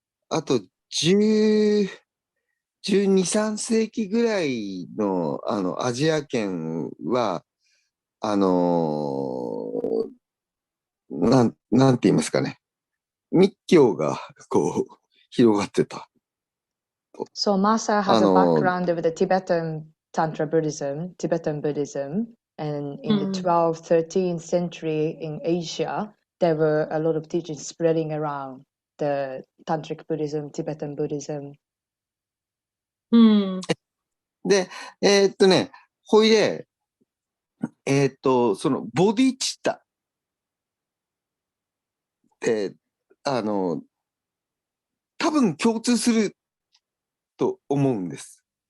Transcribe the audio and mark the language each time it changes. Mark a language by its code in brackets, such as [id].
[ja] あと、12、13世紀ぐらいの、アジア圏は、なんて言いますかね。密教が、こう、広がってた。 [en] So Masa has a background of the Tibetan Tantra Buddhism, Tibetan Buddhism, and in the 12th, 13th century in Asia, there were a lot of teachings spreading around the Tantric Buddhism, Tibetan Buddhism. [ja] で、ほいで、そのボディチッタって、多分共通すると思うんです。